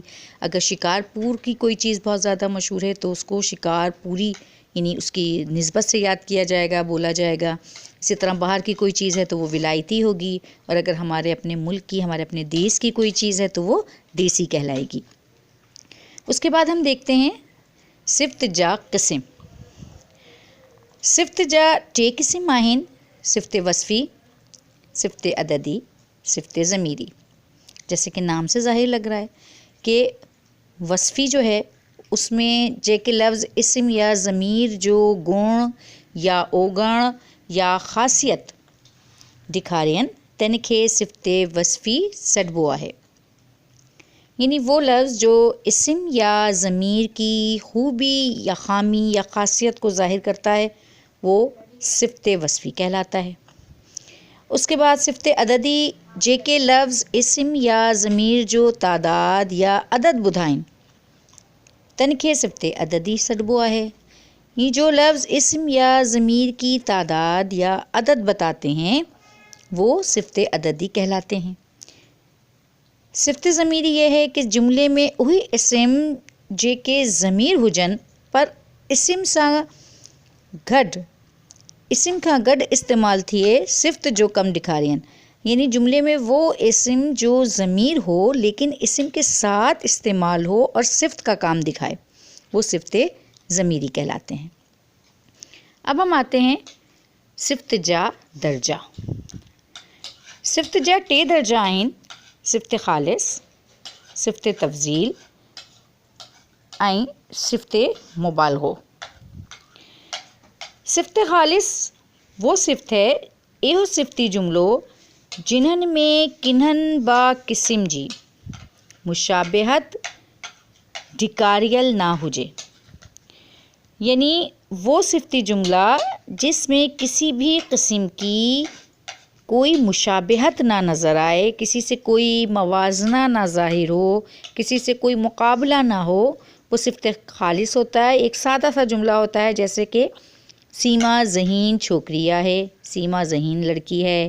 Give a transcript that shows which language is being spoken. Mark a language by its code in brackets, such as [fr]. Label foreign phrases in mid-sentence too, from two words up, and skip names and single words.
[ur] اگر شکارپور کی کوئی چیز بہت زیادہ مشہور ہے تو اس کو شکارپوری یعنی اس کی نسبت سے یاد کیا جائے گا، بولا جائے گا. اسی طرح باہر کی کوئی چیز ہے تو وہ ولایتی ہوگی، اور اگر ہمارے اپنے ملک کی، ہمارے اپنے دیش کی کوئی چیز ہے تو وہ دیسی کہلائے گی. اس کے بعد ہم دیکھتے ہیں [sd] सिफ़्त जा क़िस्म। सिफ़्त जा 2 क़िस्म आहिनि, सिफ़्त वस्फ़ी, सिफ़्त अददी, सिफ़्त ज़मीरी। [ur] جیسے کہ نام سے ظاہر لگ رہا ہے کہ وصفی جو ہے اس میں [sd] जेके लफ्ज़ इस्म या ज़मीर जो गुण या ओगण या ख़ासियत ॾेखारियनि तनखे सिफ़्त वस्फ़ी सॾिबो आहे। [ur] یعنی وہ لفظ جو اسم یا ضمیر کی خوبی یا خامی یا خاصیت کو ظاہر کرتا ہے وہ صفت وصفی کہلاتا ہے. اس کے بعد [sd] सिफ़्त अददी जेके लफ्ज़ इस्म या ज़मीर जो तादाद या अदद ॿुधाइनि तनखे सिफ़्त अददी सॾिबो आहे। [ur] یہ جو لفظ اسم یا ضمیر کی تعداد یا عدد بتاتے ہیں وہ صفت عددی کہلاتے ہیں. [sd] सिफ़्त ज़मीरी [ur] یہ ہے کہ جملے میں [sd] उही इस्म जेके ज़मीर हुजनि पर इस्म सां गॾु इस्म खां गॾु इस्तेमालु थिए सिफ़्त जो कम ॾेखारियनि। [ur] یعنی جملے میں وہ اسم جو ضمیر ہو لیکن اسم کے ساتھ استعمال ہو اور صفت کا کام دکھائے، وہ صفت ضمیری کہلاتے ہیں. اب ہم آتے ہیں [sd] सिफ़्त जा दर्जा। सिफ़्त जा 2 दर्जा आहिनि, सिफ़्त ख़ालिस, सिफ़्त तफ़ज़ील ऐं सिफ़्त मुबालगो। [ur] صفت خالص وہ صفت ہے, [sd] इहो सिफ़ती जुमिलो जिन्हनि में किन्हनि बा क़िस्म जी मुशाबिहत ॾेखारियल ना हुजे। [ur] یعنی وہ صفتی جملہ جس میں کسی بھی قسم کی کوئی مشابہت نہ نظر آئے، کسی سے کوئی موازنہ نہ ظاہر ہو، کسی سے کوئی مقابلہ نہ ہو، وہ صفت خالص ہوتا ہے۔ ایک سادہ سا جملہ ہوتا ہے، جیسے کہ [sd] سیما ذہین چھوکریا ہے، [ur] سیما ذہین لڑکی ہے۔